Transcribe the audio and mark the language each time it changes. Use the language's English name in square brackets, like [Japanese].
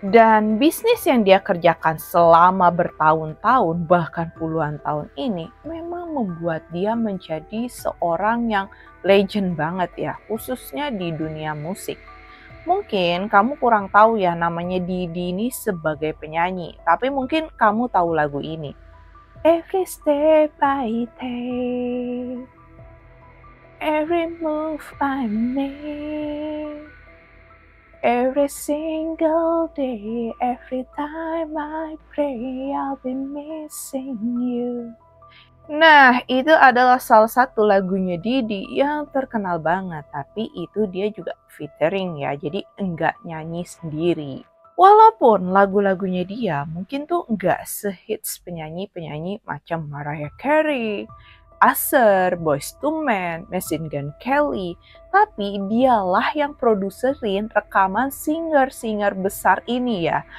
[Indonesian] Dan bisnis yang dia kerjakan selama bertahun-tahun, bahkan puluhan tahun ini, memang membuat dia menjadi seorang yang legend banget ya, khususnya di dunia musik. Mungkin kamu kurang tahu ya namanya Diddy ini sebagai penyanyi, tapi mungkin kamu tahu lagu ini. [English] Every step I take, every move I make, every single day, every time I pray, I'll be missing you. [Indonesian] Nah, itu adalah salah satu lagunya Diddy yang terkenal banget, tapi itu dia juga featuring ya, jadi enggak nyanyi sendiri. Walaupun lagu-lagunya dia mungkin tuh enggak sehits penyanyi-penyanyi macam Mariah Carey, Usher, Boyz II Men, Machine Gun Kelly, tapi dialah yang produserin rekaman singer-singer besar ini ya.